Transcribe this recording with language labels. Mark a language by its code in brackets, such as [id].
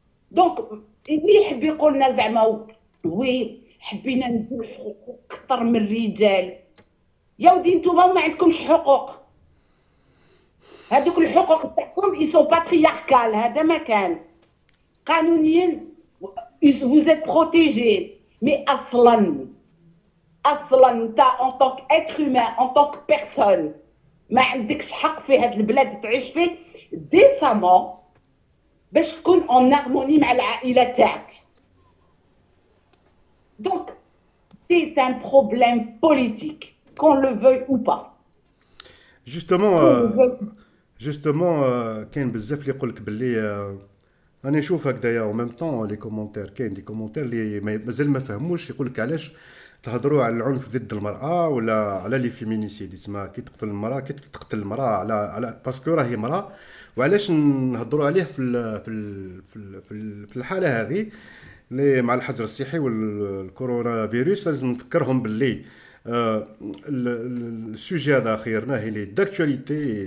[ar] دونك اللي يحب يقول لنا زعما وي حبينا نديو الحقوق اكثر من الرجال. يا ودي نتوما ما عندكمش حقوق. هذوك الحقوق تاعكم [fr] ils sont patriarcales. [ar] هذا ما كان. قانونيا [fr] vous êtes protégés. [ar] Mais اصلا انت [fr] en tant qu'être humain, en tant que personne [ar] ما عندكش حق في هاد البلاد تعيش فيه décemment باش تكون [fr] en harmonie [ar] مع العائلة تاعك. [fr] Donc c'est un problème politique qu'on le veuille ou pas. [ar] Justement كاين بزاف اللي يقول لك باللي انا نشوف هكذايا او ميم طون لي كومونتير كاين دي كومونتير اللي مازال ما فهموش يقول لك علاش تهضروا على العنف ضد المرأة ولا على لي فيمينيسيد يسمى كي تقتل المرأة على باسكو راهي مرأة وعلاش نهضروا عليه في الحالة هذه اللي مع الحجر الصحي والكورونا فيروس لازم نفكرهم باللي السوجي هذا خيرناه اللي داكtualité